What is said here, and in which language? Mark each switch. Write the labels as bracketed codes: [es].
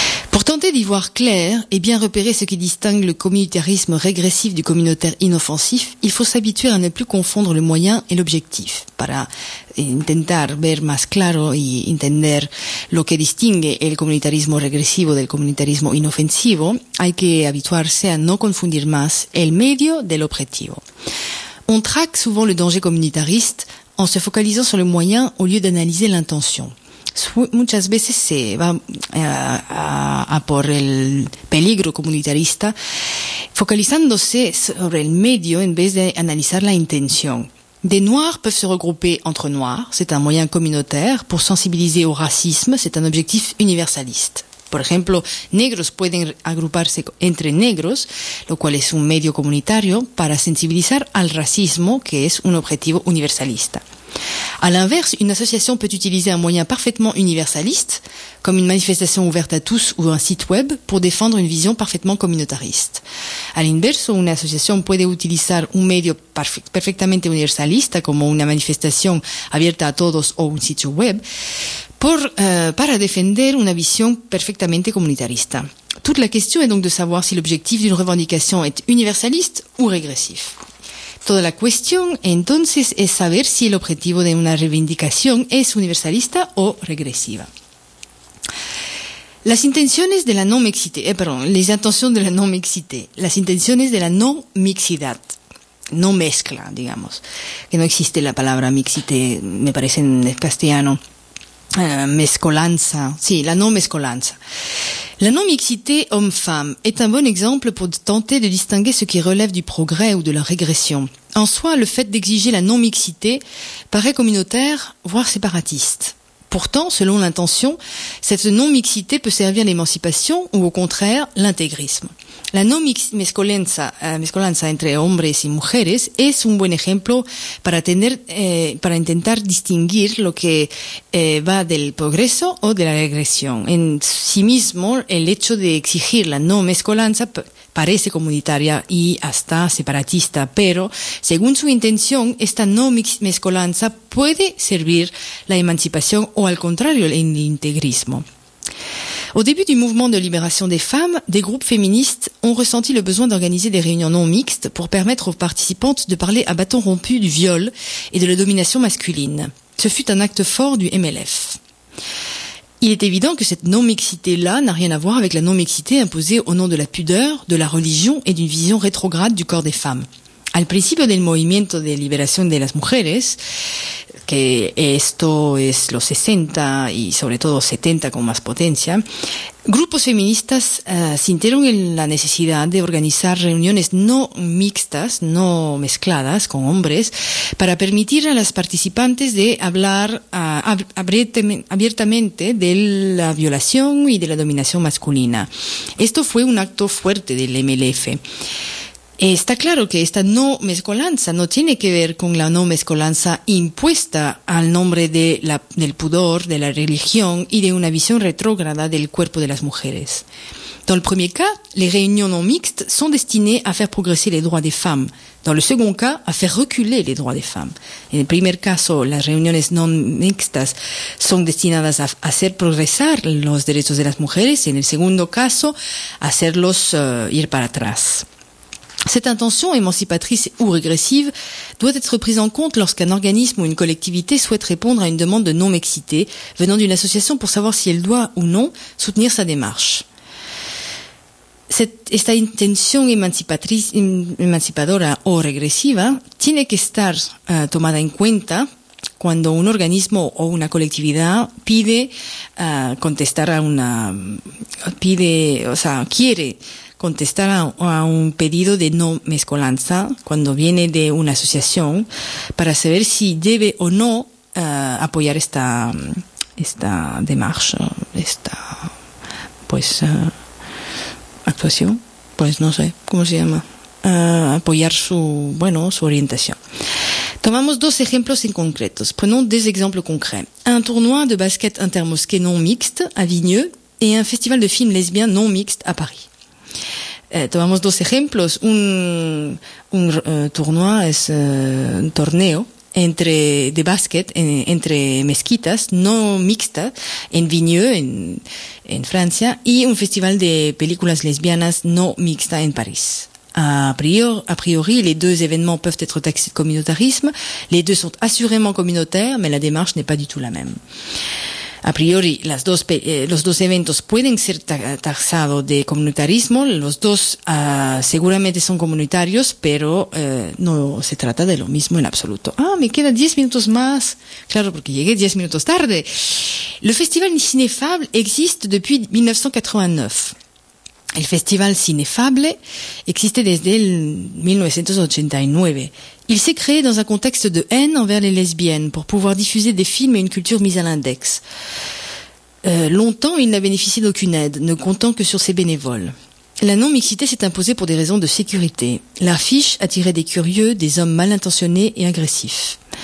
[fr] Pour tenter d'y voir clair et bien repérer ce qui distingue le communautarisme régressif du communautaire inoffensif, il faut s'habituer à ne plus confondre le moyen et l'objectif. [es] Para intentar ver más claro y entender lo que distingue el comunitarismo regresivo del comunitarismo inofensivo, hay que habituarse a no confundir más el medio del objetivo. [fr] On traque souvent le danger communautariste en se focalizant sur le moyen au lieu d'analyser l'intention. [es] Muchas veces se va a por el peligro comunitarista focalizándose sobre el medio en vez de analizar la intención. [fr] Des noirs peuvent se regrouper entre noirs, c'est un moyen communautaire pour sensibiliser au racisme, c'est un objectif universaliste. [es] Por ejemplo, negros pueden agruparse entre negros, lo cual es un medio comunitario para sensibilizar al racismo, que es un objetivo universalista. [fr] À l'inverse, une association peut utiliser un moyen parfaitement universaliste, comme une manifestation ouverte à tous ou un site web, pour défendre une vision parfaitement communautariste. À l'inverse, une association [es] puede utilizar un medio perfectamente universalista, como una manifestación abierta a todos o un sitio web, para defender una visión perfectamente comunitarista. [fr] Toute la question est donc de savoir si l'objectif d'une revendication est universaliste ou régressif. [es] Toda la cuestión, entonces, es saber si el objetivo de una reivindicación es universalista o regresiva. Las intenciones de la no mixité, [fr] les intentions de la no mixité, [es] las intenciones de la no mixidad, no mezcla, digamos, que no existe la palabra mixité, me parece en castellano, mescolanza, sí, la no mescolanza. [fr] La non-mixité homme-femme est un bon exemple pour tenter de distinguer ce qui relève du progrès ou de la régression. En soi, le fait d'exiger la non-mixité paraît communautaire, voire séparatiste. Pourtant, selon l'intention, cette non-mixité peut servir l'émancipation ou au contraire l'intégrisme. [es] La mescolanza entre hombres y mujeres es un buen ejemplo para intentar distinguir lo que va del progreso o de la regresión. En sí mismo, el hecho de exigir la no mezcolanza parece comunitaria y hasta separatista, pero según su intención, esta no mezcolanza puede servir la emancipación o al contrario, el integrismo. [fr] Au début du mouvement de libération des femmes, des groupes féministes ont ressenti le besoin d'organiser des réunions non mixtes pour permettre aux participantes de parler à bâton rompu du viol et de la domination masculine. Ce fut un acte fort du MLF. Il est évident que cette non-mixité-là n'a rien à voir avec la non-mixité imposée au nom de la pudeur, de la religion et d'une vision rétrograde du corps des femmes. [es] Al principio del movimiento de liberación de las mujeres, que esto es los 60 y sobre todo 70 con más potencia, grupos feministas sintieron la necesidad de organizar reuniones no mixtas, no mezcladas con hombres, para permitir a las participantes de hablar abiertamente de la violación y de la dominación masculina. Esto fue un acto fuerte del MLF. Está claro que esta no mezcolanza no tiene que ver con la no mezcolanza impuesta al nombre del pudor, de la religión y de una visión retrógrada del cuerpo de las mujeres. [fr] Dans le premier cas, les réunions non mixtes sont destinées à faire progresser les droits des femmes. Dans le second cas, à faire reculer les droits des femmes. [es] En el primer caso, las reuniones non mixtas son destinadas a hacer progresar los derechos de las mujeres y en el segundo caso, hacerlos ir para atrás. [fr] Cette intention émancipatrice ou régressive doit être prise en compte lorsqu'un organisme ou une collectivité souhaite répondre à une demande de non-mixité venant d'une association pour savoir si elle doit ou non soutenir sa démarche. [es] Esta intención emancipadora o regresiva tiene que estar tomada en cuenta cuando un organismo o una colectividad pide contestar a una pide o sea quiere contestar a un pedido de no mezcolanza cuando viene de una asociación para saber si debe o no apoyar esta démarche, esta pues actuación, pues no sé cómo se llama, apoyar su orientación. Tomamos dos ejemplos en concretos. [fr] Prenons deux exemples concrets. Un tournoi de basket intermosquée non mixte à Vigneux et un festival de films lesbiens non mixte à Paris. [es] Tomamos dos ejemplos. Un tournoi es un torneo entre mezquitas no mixtas en Vigneux, en Francia, y un festival de películas lesbianas no mixta en París. [fr] A priori, les deux événements peuvent être taxés de communautarisme. Les deux sont assurément communautaires, mais la démarche n'est pas du tout la même. [es] A priori, los dos eventos pueden ser taxados de comunitarismo. Los dos seguramente son comunitarios, pero no se trata de lo mismo en absoluto. Ah, me quedan 10 minutos más. Claro, porque llegué 10 minutos tarde. [fr] Le Festival Cinéfable existe depuis 1989. [es] El Festival Cinéfable existe desde 1989. [fr] Il s'est créé dans un contexte de haine envers les lesbiennes pour pouvoir diffuser des films et une culture mise à l'index. Longtemps, il n'a bénéficié d'aucune aide, ne comptant que sur ses bénévoles. La non-mixité s'est imposée pour des raisons de sécurité. L'affiche attirait des curieux, des hommes mal intentionnés et agressifs.